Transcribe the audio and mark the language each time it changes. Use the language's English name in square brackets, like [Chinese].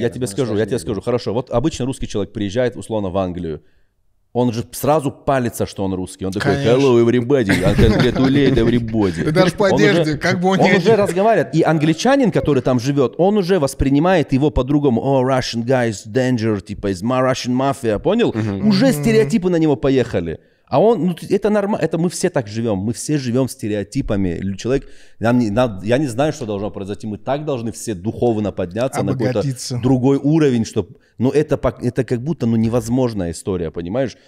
[Russian] Я тебе скажу, хорошо. Вот обычно русский человек приезжает, условно, в Англию. Он же сразу палится, что он русский. Он такой: [English] hello, everybody, I congratulate everybody. [Russian] Ты даже по одежде, как бы он не... Он уже разговаривает. И англичанин, который там живет, он уже воспринимает его по-другому. [English] Oh, Russian guy is danger, типа, is my Russian mafia, понял? [Russian] Уже стереотипы на него поехали. А он, ну, это нормально, это мы все так живем, мы все живем стереотипами. Человек, я не знаю, что должно произойти, мы так должны все духовно подняться на какой-то другой уровень, чтобы, ну, это как будто, ну, невозможная история, понимаешь?